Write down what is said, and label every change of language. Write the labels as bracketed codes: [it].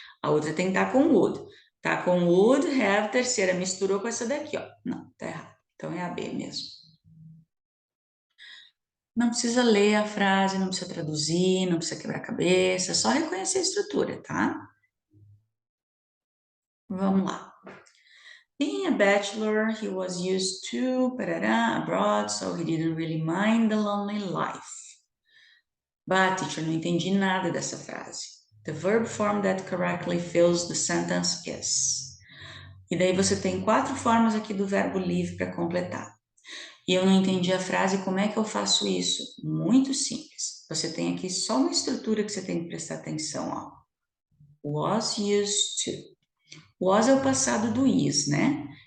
[pt] A outra tem que estar com would. Tá com would, have, terceira, misturou com essa daqui, ó. Não, tá errado. Então é a B mesmo. Não precisa ler a frase, não precisa traduzir, não precisa quebrar a cabeça, só reconhecer a estrutura, tá? Vamos lá. [en] Being a bachelor, he was used to abroad, so he didn't really mind the lonely life. But, teacher, [pt] não entendi nada dessa frase. [en] The verb form that correctly fills the sentence is. [pt] E daí você tem 4 formas aqui do verbo live para completar. E eu não entendi a frase, como é que eu faço isso? Muito simples. Você tem aqui só uma estrutura que você tem que prestar atenção, ó. Was used to. Was é o passado do is, né?